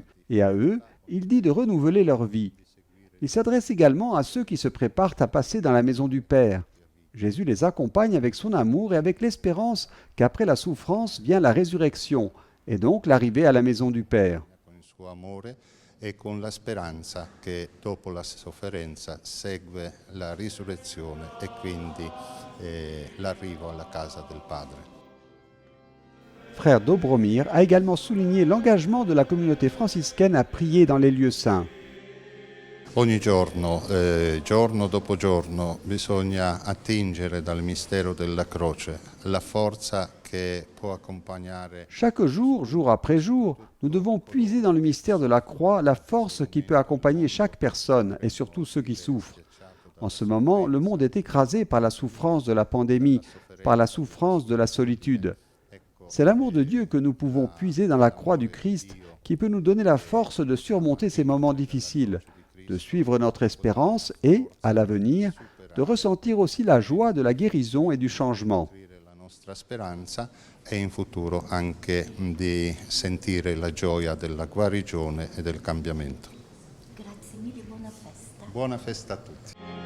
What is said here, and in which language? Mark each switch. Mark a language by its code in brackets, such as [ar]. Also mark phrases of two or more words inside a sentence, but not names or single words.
[fr] Et à eux, il dit de renouveler leur vie. Il s'adresse également à ceux qui se préparent à passer dans la maison du Père. Jésus les accompagne avec son amour et avec l'espérance qu'après la souffrance vient la résurrection, et donc l'arrivée à la maison du Père. [it] Con il suo amore e con la speranza che dopo la sofferenza segue la risurrezione e quindi l'arrivo alla casa del Padre. [fr] Frère Dobromir a également souligné l'engagement de la communauté franciscaine à prier dans les lieux saints. [it] Ogni giorno, giorno dopo giorno, bisogna attingere dal mistero della croce la forza che può accompagnare. [fr] Chaque jour, jour après jour, nous devons puiser dans le mystère de la croix la force qui peut accompagner chaque personne et surtout ceux qui souffrent. En ce moment, le monde est écrasé par la souffrance de la pandémie, par la souffrance de la solitude. C'est l'amour de Dieu que nous pouvons puiser dans la croix du Christ qui peut nous donner la force de surmonter ces moments difficiles, de suivre notre espérance et, à l'avenir, de ressentir aussi la joie de la guérison et du changement. [it] La nostra speranza e in futuro anche di sentire la gioia della guarigione e del cambiamento. Grazie mille, buona festa. Buona festa a tutti.